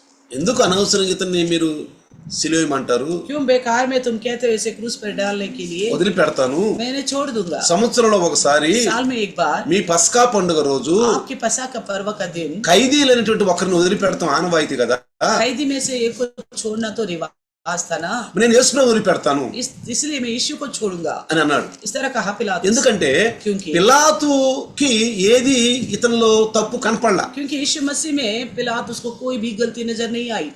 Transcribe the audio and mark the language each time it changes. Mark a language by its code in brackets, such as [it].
[te] ఎందుకు అనవసరంగా ఇతన్ని మీరు సిలువేయమంటారు? [hi] क्यों बेकार में तुम कहते हो इसे क्रूस पर डालने के लिए? [te] వదిలిపెడతాను. [hi] मैंने छोड़ दूंगा। [te] సంవత్సరంలో ఒకసారి [hi] साल में एक बार [te] మీ పస్కా పండుగ రోజు [hi] आपके पसा का पर्व का दिन [te] ఖైదీలైనటువంటి ఒకరిని వదిలిపెడతాం ఆనవాయితీ కదా. [hi] कैदी में से एक को छोड़ना तो रिवाज था ना। [te] నేను యేసుని వదిలిపెడతాను [hi] इसलिए मैं यीशु को छोड़ूंगा [te] అని అన్నాడు. [hi] इस तरह कहा पिलातुस। [te] ఎందుకంటే [hi] क्योंकि [te] పిలాతుకి ఏది ఇతనిలో తప్పు కనపడలా, [hi] क्योंकि यीशु मसीह में पिलातुस को कोई भी गलती नजर नहीं आई,